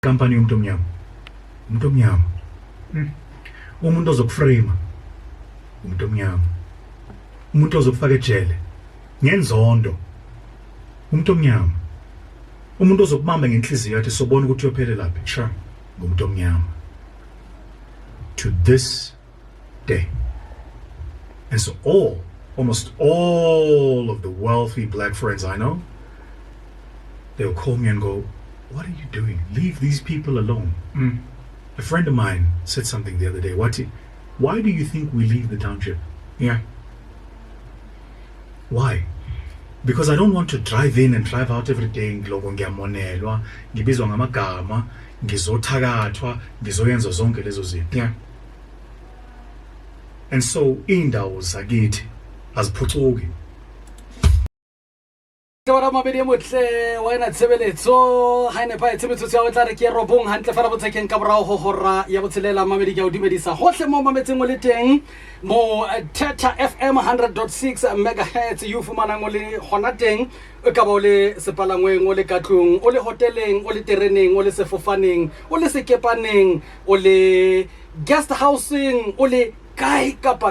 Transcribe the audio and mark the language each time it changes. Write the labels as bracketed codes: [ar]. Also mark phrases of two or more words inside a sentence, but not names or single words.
[zu] Company umuntu omnyama umuntu ozokuframe umuntu omnyama umuntu ozokufaka ejele ngenzondo umuntu omnyama umuntu ozokubamba ngenhliziyo yathi sobona ukuthi uyophelela laphi sha ngumuntu omnyama [en] to this day. And so almost all of the wealthy black friends I know, they'll call me and go, what are you doing? Leave these people alone. A friend of mine said something the other day. Why do you think we leave the township? Yeah. Why? Because I don't want to drive in and drive out every day. [zu] Ngiloko ngiyamonelwa, ngibizwa ngamagama, ngizothakathwa, ngizoyenza zonke lezo zinto. [en] Yeah. And so [zu] indawo zakithi aziphucuki. [st] Tawara mabedi motle wena tshebeletso ha ne pa tshebeletso ya o tla re ke robong hantle fela botsekeng ka borao ho hora ya botshelela mabedi ke o dumedisa hohle mo mametseng o le teng mo Theta FM 100.6 megahertz you fumana ngo le hona teng e ka ba o le sepalangweng o le katlong o le hoteleng o le tereneng o le sefofaneng o le sekepaneng o le [en] guest housing [st] o le kai kapa